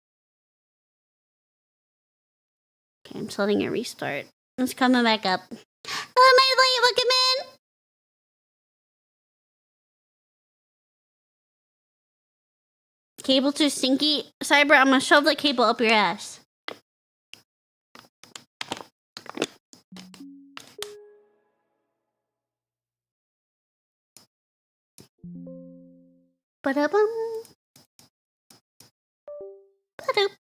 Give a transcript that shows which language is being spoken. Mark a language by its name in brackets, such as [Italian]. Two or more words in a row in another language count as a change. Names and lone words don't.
[English] Okay, I'm just letting it restart. It's coming back up. Hello, my late welcome in. Cable too stinky. Cyber, I'm gonna shove the cable up your ass. Ba-da-bum. Ba-doop.